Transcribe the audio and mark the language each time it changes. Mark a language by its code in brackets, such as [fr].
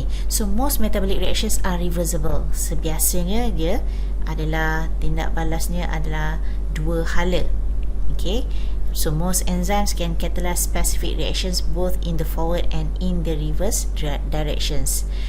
[en] So most metabolic reactions are reversible. [ms] Sebiasanya dia adalah tindak balasnya adalah dua hala. [en] So most enzymes can catalyze specific reactions both in the forward and in the reverse directions.